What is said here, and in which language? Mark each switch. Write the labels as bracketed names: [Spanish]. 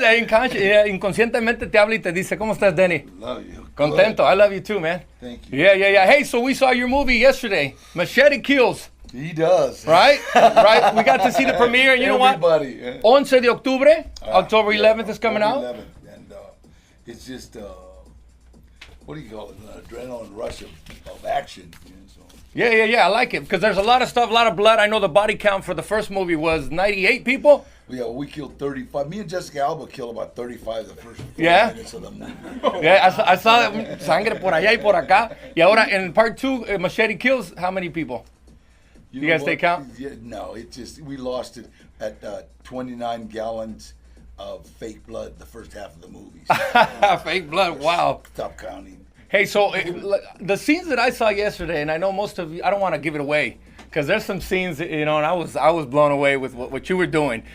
[Spanish] Inconscientemente te habla y te dice, ¿cómo estás, Danny? [English] Love you. [Spanish] Contento. [English] I love you too, man. Thank you. Yeah. Hey, so we saw your movie yesterday, Machete Kills. He does. Right? We got to see the premiere, and you know what? [Spanish] 11 de octubre, [English] October 11th is coming out. 11th, and it's just, what do you call it? An adrenaline rush of action. So. Yeah, I like it, because there's a lot of stuff, a lot of blood. I know the body count for the first movie was 98 people. Yeah, we killed 35. Me and Jessica Alba killed about 35 the first 4 minutes of the movie. Yeah, I saw [Spanish] sangre por allá y por acá. Y ahora, [English] in part 2, Machete Kills, how many people? You guys take count? Yeah, no, we lost it at 29 gallons of fake blood the first half of the movie. So, fake blood, wow. Stop counting. Hey, so the scenes that I saw yesterday, and I know most of you, I don't want to give it away, because there's some scenes, and I was blown away with what you were doing.